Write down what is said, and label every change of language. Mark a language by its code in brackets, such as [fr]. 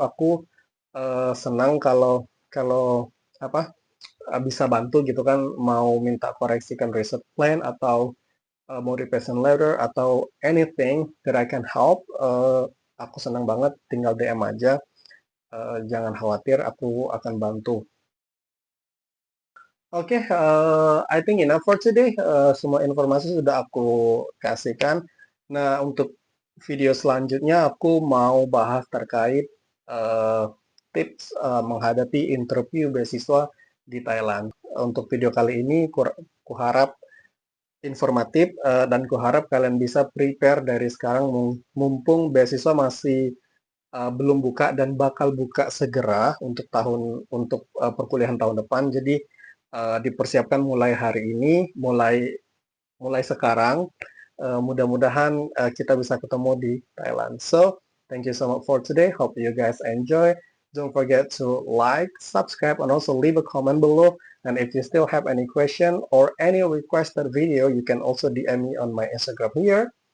[id] Aku senang kalau kalau apa bisa bantu gitu kan, mau minta koreksikan research plan atau motivation letter atau [en] anything that I can help. [id] Aku senang banget, tinggal DM aja. Jangan khawatir, aku akan bantu. [en] Oke, I think enough for today. [id] Semua informasi sudah aku kasihkan. Nah, untuk video selanjutnya aku mau bahas terkait tips menghadapi interview beasiswa di Thailand. Untuk video kali ini, kuharap informatif dan kuharap kalian bisa prepare dari sekarang, mumpung beasiswa masih belum buka dan bakal buka segera untuk perkuliahan tahun depan. Jadi dipersiapkan mulai hari ini, mulai mulai sekarang. Mudah-mudahan kita bisa ketemu di Thailand. [en] So, thank you so much for today. Hope you guys enjoy. Don't forget to like, subscribe, and also leave a comment below. And if you still have any question or any requested video, you can also DM me on my Instagram here.